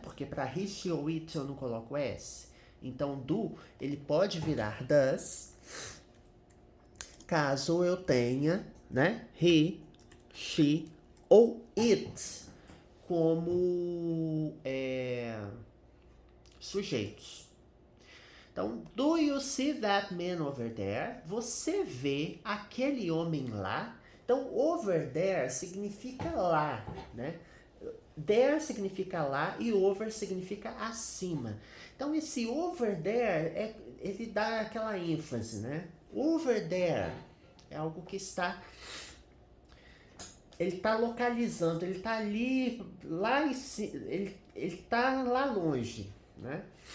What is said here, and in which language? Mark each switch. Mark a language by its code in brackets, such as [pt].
[pt] Porque para he, ou it eu não coloco s. Então, do, ele pode virar does, caso eu tenha, né, he, she ou it como sujeitos. [en] Então, do you see that man over there? [pt] Você vê aquele homem lá? Então, over there significa lá, né? There significa lá e over significa acima. Então, esse over there, ele dá aquela ênfase, né? Over there é algo que está... Ele está localizando, ele está ali, lá em cima, ele está lá longe, né?